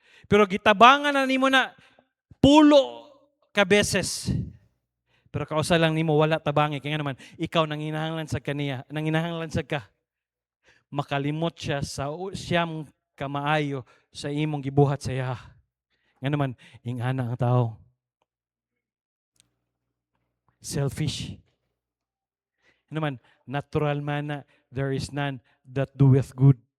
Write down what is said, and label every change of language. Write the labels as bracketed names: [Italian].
[Cebuano] Pero gitabangan na nimo na pulo ka beses. Pero kausa lang nimo wala tabangi kaya naman ikaw nanginahanglan sa kaniya, nanginahanglan sa ka. Makalimot siya sa siyam kamaayo sa imong gibuhat sa iya. Nga naman ingana ang tao. [English] Selfish. [Cebuano] Nga naman natural man na [English] there is none that doeth good.